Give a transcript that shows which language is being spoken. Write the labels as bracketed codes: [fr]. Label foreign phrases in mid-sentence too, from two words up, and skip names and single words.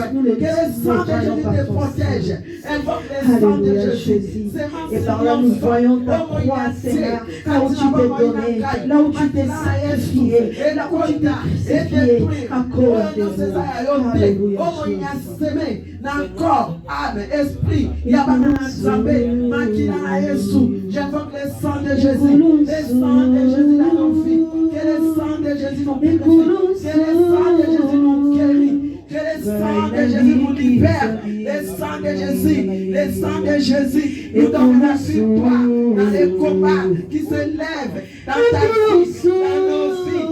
[fr] Que le sang de Jésus te protège. Invoque le sang de Jésus. Et par là, nous voyons ta croix, Seigneur, là où tu t'es donné, là où tu t'es sacrifié, là où tu t'es sacrifié à cause de nous. Alléluia. Corps, âme, esprit, il y a pas de [ln] makina na Yesu. [fr] J'invoque le sang de Jésus, le sang de Jésus dans nos vies. Que le sang de Jésus nous purifie, que le sang de Jésus nous guérit, que le sang de Jésus nous libère, le sang de Jésus, le sang de Jésus nous donne la victoire dans les combats qui se lèvent dans ta vie, dans nos vies.